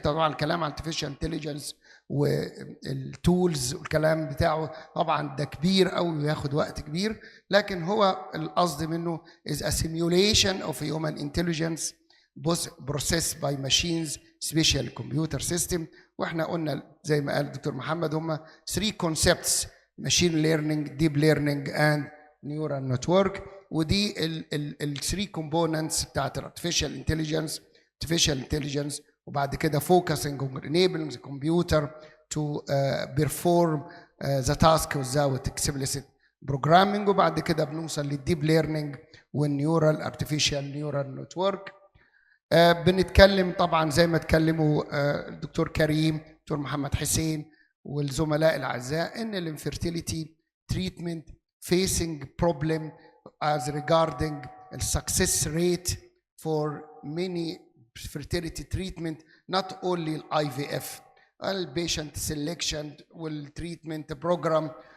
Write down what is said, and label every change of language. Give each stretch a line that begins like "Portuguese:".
Arabic: طبعا الكلام عن الارتفيشال انتليجنس والتولز والكلام بتاعه طبعا ده كبير قوي وياخد وقت كبير، لكن هو القصد منه
English: is a simulation of human intelligence processed by machines special computer system.
Arabic: واحنا قلنا زي ما قال الدكتور محمد هم 3
English: concepts: machine learning, deep learning and neural network.
Arabic: ودي ال 3 components بتاعت الارتفيشال انتليجنس. وبعد كده
English: focusing on enabling the computer to perform the task without explicit programming.
Arabic: وبعد كده بنوصل للديب ليرنينج والنيورال ارتفيشال نيورال نتورك. بنتكلم طبعا زي ما اتكلموا الدكتور كريم، الدكتور محمد حسين والزملاء الاعزاء، ان الانفيرتيليتي تريتمنت
English: facing problem as regarding the success rate for many fertility treatment, not only IVF, patient selection والtreatment program